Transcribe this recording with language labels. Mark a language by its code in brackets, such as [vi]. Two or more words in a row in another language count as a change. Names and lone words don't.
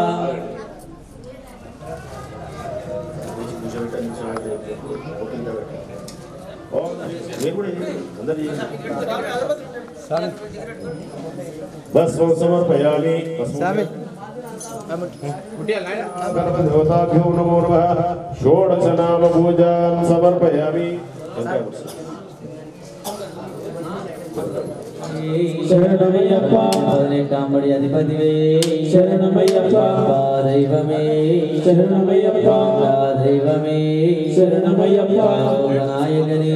[sa] बस समर्पयामि गणपतिदेवताभ्यो नमो नमः षोडश नाम पूजां समर्पयामि [te] శరణమయ్యప్ప కాంబడి అధిపతివే శరణమయ్యప్ప దైవమే శరణమయ్యప్ప దైవమే శరణమయ్యప్ప నాయకనే